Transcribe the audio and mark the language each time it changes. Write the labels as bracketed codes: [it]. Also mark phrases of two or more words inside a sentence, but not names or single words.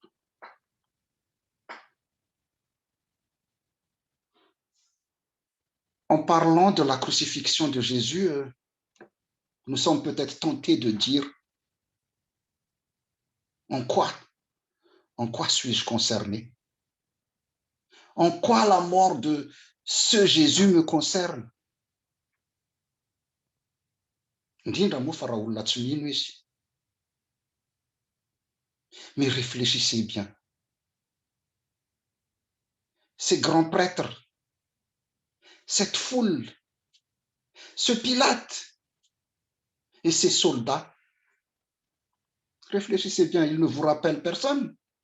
[fr] En parlant de la crucifixion de Jésus, nous sommes peut-être tentés de dire en quoi suis-je concerné? En quoi la mort de ce Jésus me concerne? [mg] Indrindra moa fa raha olona tsy mino izy. [fr] Mais réfléchissez bien. Ces grands prêtres, cette foule, ce Pilate et ces soldats, réfléchissez bien, ils ne vous rappellent personne.